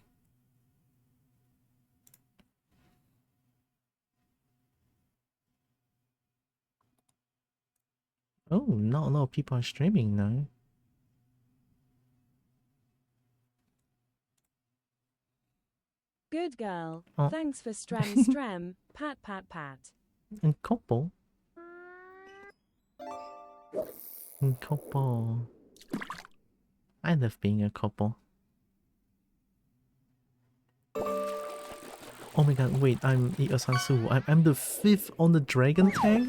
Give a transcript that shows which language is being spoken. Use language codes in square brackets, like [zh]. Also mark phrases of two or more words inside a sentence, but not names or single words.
[en] Oh, not a lot of people are streaming now. Good girl. Oh. Thanks for strem. Pat, pat, pat. And Kobo. And Kobo. I love being a Kobo. Oh my god, wait, I'm Iosansu. I'm the 5th on the dragon tag?